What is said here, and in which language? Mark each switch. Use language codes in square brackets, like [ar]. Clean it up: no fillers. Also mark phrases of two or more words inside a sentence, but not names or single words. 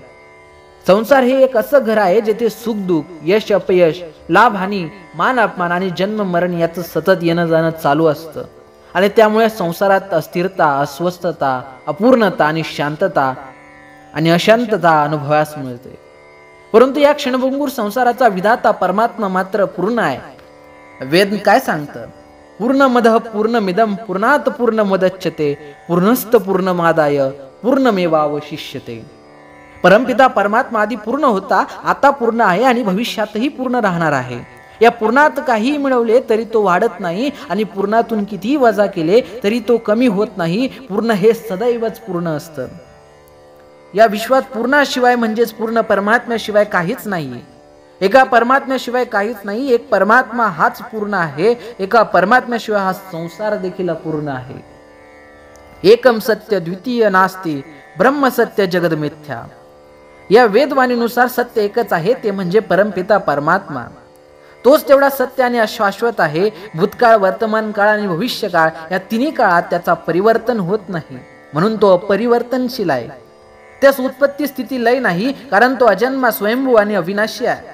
[mr] संसार हे एक असं घर आहे जेथे सुख दुःख, यश अपयश, लाभ हानी, मान अपमान आणि जन्म मरण याचं सतत येणं जाणं चालू असतं. आणि त्यामुळे संसारात अस्थिरता, अस्वस्थता, अपूर्णता आणि शांतता आणि अशांतता अनुभवास मिळते. परंतु या क्षणभंगूर संसाराचा विधाता परमात्मा मात्र पूर्ण आहे. वेद काय सांगतं? [sa] पूर्णमदः पूर्णमिदं पूर्णात पूर्णमुदच्यते पूर्णस्त पूर्णमादाय पूर्णमेवावशिष्यते. [mr] परमपिता परमात्मा आधी पूर्ण होता, आता पूर्ण आहे आणि भविष्यातही पूर्ण राहणार आहे. या पूर्णात काही मिळवले तरी तो वाढत नाही आणि पूर्णातून कितीही वजा केले तरी तो कमी होत नाही. पूर्ण हे सदैवच पूर्ण असतं. या विश्वात पूर्णाशिवाय म्हणजेच पूर्ण परमात्म्याशिवाय काहीच नाही. एका परमात्म्याशिवाय काहीच नाही. एक परमात्मा हाच पूर्ण आहे. एका परमात्म्याशिवाय हा संसार देखील अपूर्ण आहे. [sa] एकम सत्य द्वितीय नास्ति ब्रह्म सत्य जगद मिथ्या. [mr] या वेदवाणीनुसार सत्य एकच आहे, ते म्हणजे परमपिता परमात्मा. तोच तेवढा सत्य आणि अशाश्वत आहे. भूतकाळ, वर्तमान काळ आणि भविष्य काळ या तिन्ही काळात त्याचा परिवर्तन होत नाही, म्हणून तो अपरिवर्तनशील आहे. त्यास उत्पत्ती स्थिती लय नाही, कारण तो अजन्मा, स्वयंभू आणि अविनाशी आहे.